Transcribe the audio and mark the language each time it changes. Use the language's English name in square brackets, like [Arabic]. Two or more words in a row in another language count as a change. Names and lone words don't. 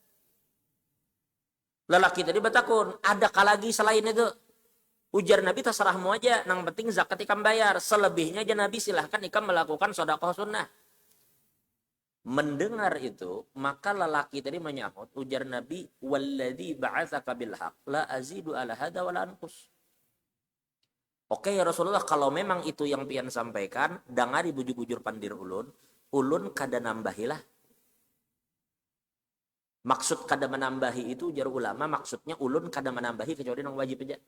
[Banjar] Lelaki tadi bertakun, adakah lagi selain itu? Ujar Nabi, terserahmu aja, nang penting zakat ikam bayar. Selebihnya aja Nabi silahkan ikam melakukan sedekah sunnah. Mendengar itu, maka lelaki tadi menyahut, ujar Nabi, [Arabic] والذي بعثك بالحق لا أزيد على هذا ولا أنقص. [Banjar] Oke [Arabic] يا رسول الله, [Banjar] kalau memang itu yang pian sampaikan, dangari bujur-bujur pandir ulun kada nambahilah. Maksud kada menambahi itu jar ulama, maksudnya ulun kada menambahi kecuali yang wajib aja.